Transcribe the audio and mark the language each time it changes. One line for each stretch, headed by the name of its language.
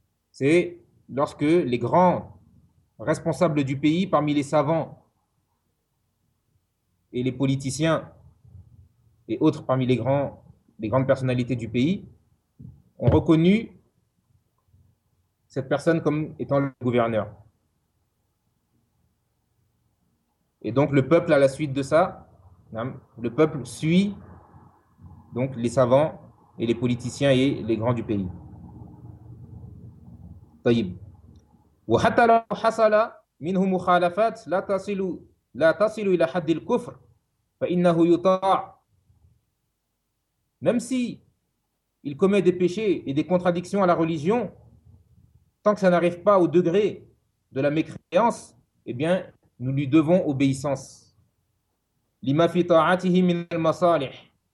French: C'est lorsque les grands responsables du pays, parmi les savants et les politiciens, et autres parmi les grandes personnalités du pays, ont reconnu cette personne comme étant le gouverneur. Et donc le peuple, à la suite de ça, le peuple suit donc les savants et les politiciens et les grands du pays.
Arabic: طيب وحتى لو حصل منهم مخالفات لا تصل الى حد الكفر فانه يطاع.
French: Même si il commet des péchés et des contradictions à la religion, tant que ça n'arrive pas au degré de la mécréance, eh bien, nous lui devons obéissance.
Arabic: لِمَا فِي طَاعَتِهِ مِنَ الْمَصَالِحِ.